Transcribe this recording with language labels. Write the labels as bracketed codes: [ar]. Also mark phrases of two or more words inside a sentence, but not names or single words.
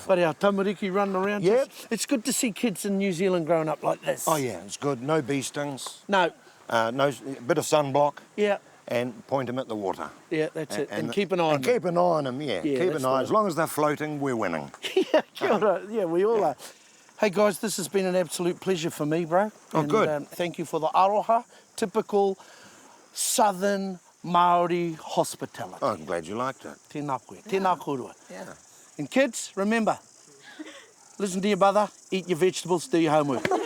[en] But our tamariki running around. Yep. It's good to see kids in New Zealand growing up like this. Oh yeah, it's good. No bee stings. No. No bit of sunblock, Yeah. and point them at the water. Yeah, that's it. And keep an eye on And them. keep an eye on them. Yeah. Yeah, Keep that's an eye. the As way. long as they're floating, we're winning. Yeah, [mi] kia ora. [en] Yeah, we all are. Hey guys, this has been an absolute pleasure for me, bro. Oh, and, good. Thank you for the aroha, typical Southern Maori hospitality. Oh, I'm glad you liked it. [mi] Tēnā koe, tēnā korua. [en] Yeah. And kids, remember, listen to your mother, eat your vegetables, do your homework.